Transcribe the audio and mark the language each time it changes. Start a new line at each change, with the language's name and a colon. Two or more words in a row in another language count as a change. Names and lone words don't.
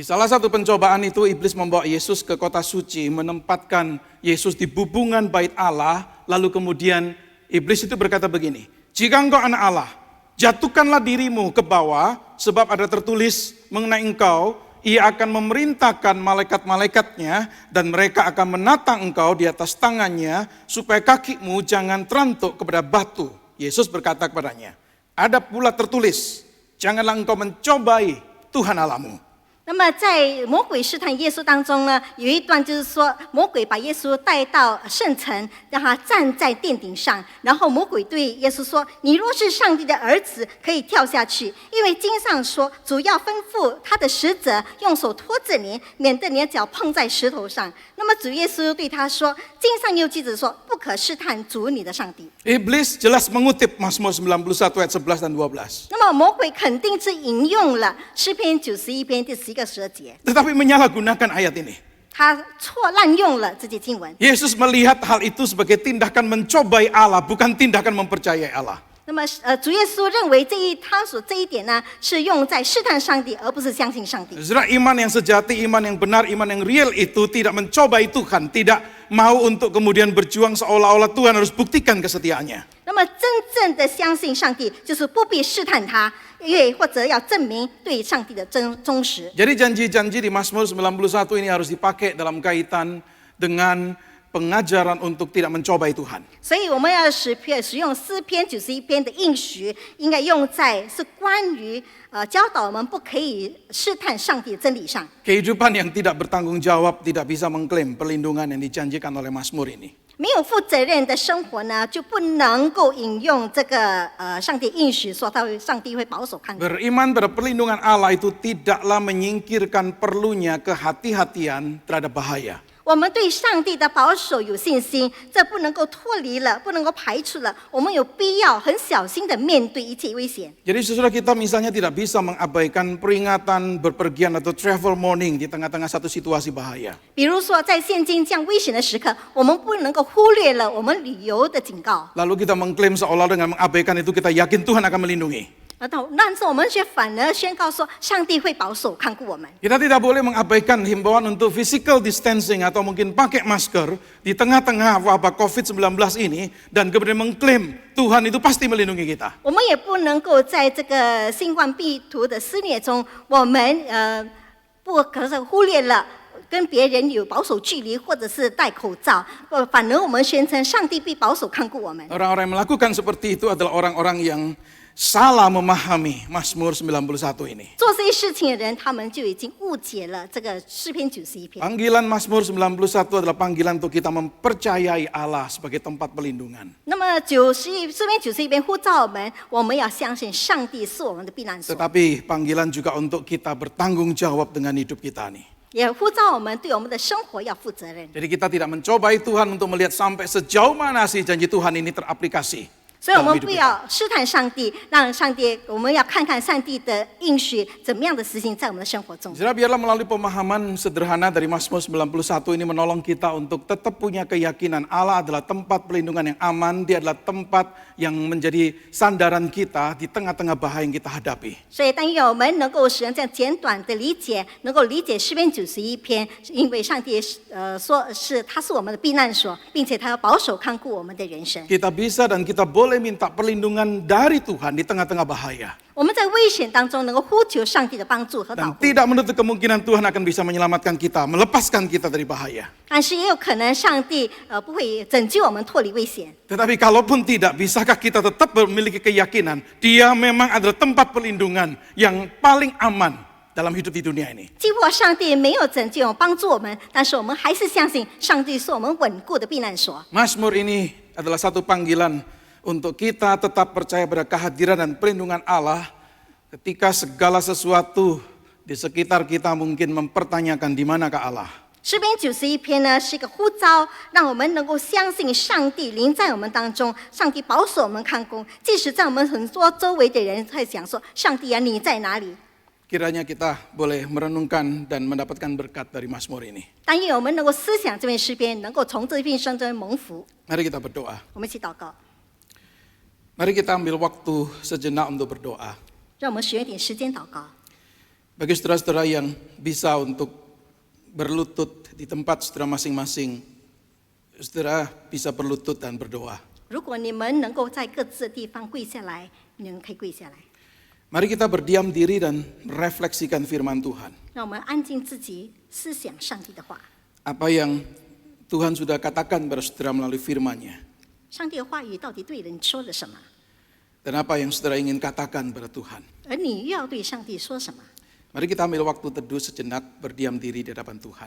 Indonesian: Di salah satu pencobaan itu iblis membawa Yesus ke kota suci, menempatkan Yesus di bubungan bait Allah, lalu kemudian iblis itu berkata begini, "Jika engkau anak Allah, jatuhkanlah dirimu ke bawah, sebab ada tertulis mengenai engkau, ia akan memerintahkan malaikat-malaikatnya dan mereka akan menatang engkau di atas tangannya supaya kakimu jangan terantuk kepada batu." Yesus berkata kepadanya, "Ada pula tertulis, janganlah engkau mencobai Tuhan Allahmu."
Chinese: 那么在魔鬼试探耶稣当中呢，有一段就是说，魔鬼把耶稣带到圣城，让他站在殿顶上，然后魔鬼对耶稣说：“你若是上帝的儿子，可以跳下去，因为经上说，主要吩咐他的使者用手托着你，免得你的脚碰在石头上。” 那么主耶稣对他说：“经上又记着说，不可试探主你的上帝。”
Indonesian: Iblis jelas mengutip Mazmur 91 ayat 11 dan 12.
Chinese: 那么魔鬼肯定是引用了诗篇91篇第11个12节。
Indonesian: Tetapi menyalahgunakan ayat ini.
Chinese: 他滥用了这些经文。
Indonesian: Yesus melihat hal itu sebagai tindakan mencobai Allah, bukan tindakan mempercayai Allah.
Chinese: 那么，主耶稣认为这一点呢，是用在试探上帝，而不是相信上帝。
Indonesian: Saudara, iman yang sejati, iman yang benar, iman yang real itu tidak mencobai Tuhan, tidak mau untuk kemudian berjuang seolah-olah Tuhan harus buktikan kesetiaannya.
Chinese: 那么，真正的相信上帝，就是不必试探他，或者要证明对上帝的忠实。
Indonesian: Jadi janji-janji di Mazmur 91 ini harus dipakai dalam kaitan dengan pengajaran untuk tidak mencobai Tuhan.
Chinese: 所以我们要使用诗篇91篇的应许，应该用在是关于教导我们不可以试探上帝的真理上。
Indonesian: Kehidupan yang tidak bertanggung jawab tidak bisa mengklaim perlindungan yang dijanjikan oleh Mazmur ini.
Chinese: 没有负责任的生活呢，就不能够引用这个上帝应许说上帝会保守看顾。
Indonesian: Beriman pada perlindungan Allah itu tidaklah menyingkirkan perlunya kehati-hatian terhadap bahaya.
Chinese: 我们对上帝的保守有信心，这不能够脱离了，不能够排除了。我们有必要很小心的面对一切危险。
Indonesian: Jadi saudara kita misalnya tidak bisa mengabaikan peringatan berpergian atau
English: travel warning
Indonesian: di tengah-tengah satu situasi bahaya.
Chinese: 比如说，在现今这样危险的时刻，我们不能够忽略了我们旅游的警告。
Indonesian: Lalu kita mengklaim seolah dengan mengabaikan itu kita yakin Tuhan akan melindungi.
Chinese: 但是我们却反而宣告说，上帝会保守看顾我们。
Indonesian: Kita tidak boleh mengabaikan himbauan untuk
English: physical distancing
Indonesian: atau mungkin pakai masker di tengah-tengah wabah COVID-19 ini dan kemudian mengklaim Tuhan itu pasti melindungi kita.
Chinese: 我们也不能够在这个新冠病毒的肆虐中，我们不可是忽略了跟别人有保守距离，或者是戴口罩，反而我们宣称上帝必保守看顾我们。
Indonesian: Orang-orang yang melakukan seperti itu adalah orang-orang yang salah memahami Mazmur 91 ini.
Chinese: 做这些事情的人，他们就已经误解了这个诗篇91篇。
Indonesian: Panggilan Mazmur 91 adalah panggilan untuk kita mempercayai Allah sebagai tempat pelindungan.
Chinese: 那么诗篇91篇呼召我们要相信上帝是我们的避难所，
Indonesian: Tetapi panggilan juga untuk kita bertanggung jawab dengan hidup kita nih.
Chinese: 也呼召我们对我们的生活要负责任。
Indonesian: Jadi kita tidak mencobai Tuhan untuk melihat sampai sejauh mana sih janji Tuhan ini teraplikasi.
Chinese: 所以我们不要试探上帝，让上帝，我们要看看上帝的应许怎么样的实行在我们的生活中。
Indonesian: Saudara, biarlah melalui pemahaman sederhana dari Mazmur 91 ini menolong kita untuk tetap punya keyakinan Allah adalah tempat pelindungan yang aman, Dia adalah tempat yang menjadi sandaran kita di tengah-tengah bahaya yang kita hadapi.
Chinese: 所以，但愿我们能够使用这样简短的理解，能够理解诗篇91篇，因为上帝说是他是我们的避难所，并且他要保守看顾我们的人生。
Indonesian: Kita bisa dan kita boleh minta perlindungan dari Tuhan di tengah-tengah bahaya.
Chinese: 我们在危险当中能够呼求上帝的帮助和保
Indonesian: Dan
Chinese: 护，
Indonesian: tidak menutup kemungkinan Tuhan akan bisa menyelamatkan kita, melepaskan kita dari bahaya.
Chinese: 但是也有可能上帝不会拯救我们脱离危险。
Indonesian: Tetapi kalaupun tidak, bisakah kita tetap memiliki keyakinan Dia memang adalah tempat perlindungan yang paling aman dalam hidup di dunia ini.
Chinese: 即或上帝没有拯救帮助我们，但是我们还是相信上帝是我们稳固的避难所。
Indonesian: Mazmur ini adalah satu panggilan untuk kita tetap percaya pada kehadiran dan perlindungan Allah ketika segala sesuatu di sekitar kita mungkin mempertanyakan di manakah Allah.
Chinese: 诗篇91篇呢是一个呼召，让我们能够相信上帝临在我们当中，上帝保守我们看顾，即使在我们很多周围的人在讲说：“上帝啊，你在哪里？”
Indonesian: Kiranya kita boleh merenungkan dan mendapatkan berkat dari Mazmur ini.
Chinese: 但愿我们能够思想这篇诗篇，能够从这篇圣经蒙福。
Indonesian: Mari kita berdoa.
Chinese: 我们一起祷告，
Indonesian: Mari kita ambil waktu sejenak untuk berdoa.
Chinese: 让我们选一点时间祷告。
Indonesian: Bagi saudara-saudara yang bisa untuk berlutut di tempat saudara masing-masing, saudara bisa berlutut dan berdoa.
Chinese: 如果你们能够在各自的地方跪下来，你们可以跪下来。
Indonesian: Mari kita berdiam diri dan refleksikan firman Tuhan.
Chinese: 让我们安静自己，思想上帝的话。
Indonesian: Apa yang Tuhan sudah katakan kepada saudara melalui firman-Nya.
Chinese: 上帝的话语到底对人说了什么？
Indonesian: Dan apa yang saudara ingin katakan kepada Tuhan.
Chinese: 而你又要对上帝说什么？
Indonesian: Mari kita ambil waktu teduh sejenak, berdiam diri di hadapan Tuhan.